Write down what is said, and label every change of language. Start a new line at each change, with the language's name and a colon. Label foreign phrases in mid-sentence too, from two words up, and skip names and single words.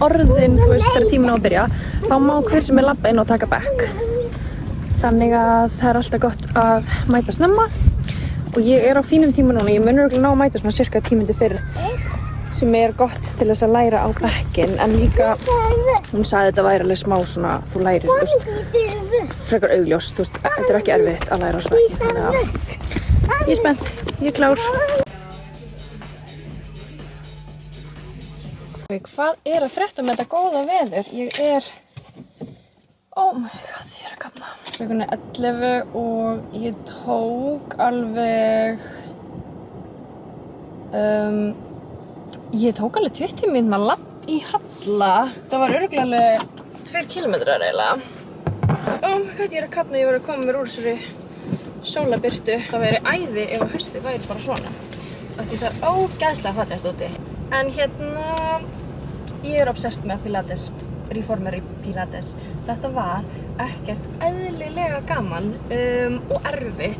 Icelandic: orðin, þú veist, þegar tíminn á að byrja þá má hver sem er labba inn og taka bekk þannig að það er alltaf gott að mæta snemma og ég er á fínum tíma núna, ég mun örugglega ná að mæta svona cirka 10 mínútur fyrr sem er gott til þess að læra á bekkinn en líka, hún sagði þetta væri alveg smá svona, þú lærir, þú veist, frekar augljóst, þú veist, þetta er ekki erfitt að læra á bekki þannig að ég er spennt, ég er klár. Hvað er að frétta með þetta góða veður?
English: Ég er, oh my god,
Icelandic: ég er að kafna. Klukkan er 11 og ég tók alveg, ég tók alveg 20 mínútur að labba í Halla. Það var örugglega alveg 2 kilometrar eiginlega.
English: Oh my god,
Icelandic: ég er að kafna, ég var að koma mér úr þessari sólabirtu. Það væri æði ef að haustið væri bara svona af því það er ógeðslega fallegt úti en hérna ég er obsessed með Pilates, reformer í Pilates. Þetta var ekkert eðlilega gaman og erfitt.